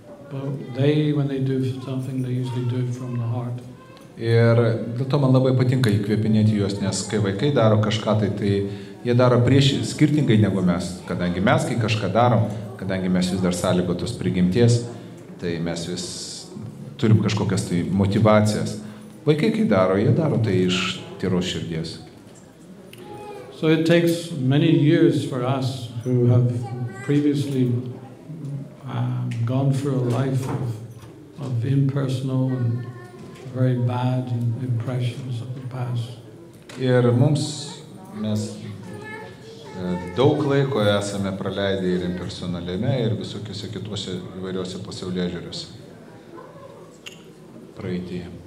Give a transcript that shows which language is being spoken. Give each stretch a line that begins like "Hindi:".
English: But when they do something, they usually do it from the heart.
Lithuanian: Ir dėl to man labai patinka įkvėpinėti juos, nes kai vaikai daro kažką, tai jie daro skirtingai negu mes. Kadangi mes, kai kažką darom, kadangi mes vis dar sąlygotos prigimties, tai mes vis turim kažkokias tai motivacijas. Vaikai, kai daro, jie daro tai iš tyros širdies.
English: So it takes many years for us who have previously gone through a life of impersonal and very bad impressions of the past.
Lithuanian: Ir mes daug laiko esame praleidę ir impersonaliame, ir visokiuose kituose įvairiuose pasaulėžiūriuose praeityje.